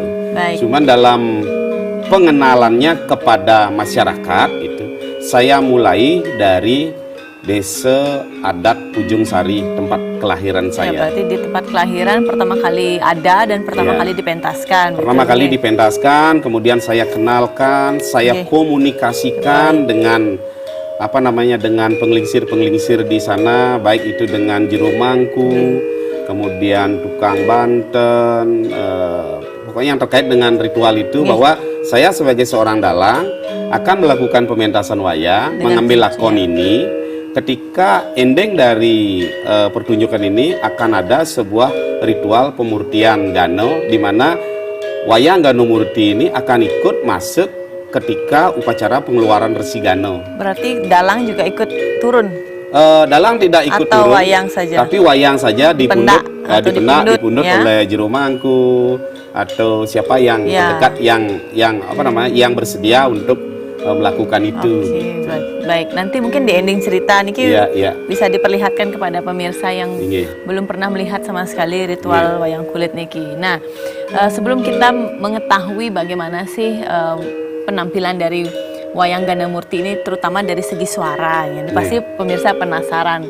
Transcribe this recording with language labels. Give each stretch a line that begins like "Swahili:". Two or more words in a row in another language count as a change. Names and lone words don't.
Indonesian: Cuman dalam pengenalannya kepada masyarakat itu saya mulai dari Desa Adat Ujung Sari, tempat kelahiran saya. Berarti di tempat kelahiran pertama kali ada dan pertama kali dipentaskan. Pertama kali dipentaskan, kemudian saya kenalkan, saya komunikasikan dengan apa namanya dengan penglingsir-penglingsir di sana, baik itu dengan jero mangku, kemudian tukang banten, pokoknya yang terkait dengan ritual itu bahwa saya sebagai seorang dalang akan melakukan pementasan wayang, mengambil lakon ini. Ketika ending dari pertunjukan ini akan ada sebuah ritual pemurtian Gano, di mana wayang Gano Murti ini akan ikut masuk ketika upacara pengeluaran Resi Gano. Berarti dalang juga ikut turun? Dalang tidak ikut atau turun, wayang saja? Tapi wayang saja dipundut, dipundut ya? oleh jero mangku atau siapa yang terdekat yang apa namanya yang bersedia untuk melakukan itu. Baik, nanti mungkin di ending cerita niki bisa diperlihatkan kepada pemirsa yang belum pernah melihat sama sekali ritual wayang kulit niki. Nah, sebelum kita mengetahui bagaimana sih penampilan dari wayang Gano Murti ini, terutama dari segi suara, ya, pasti pemirsa penasaran.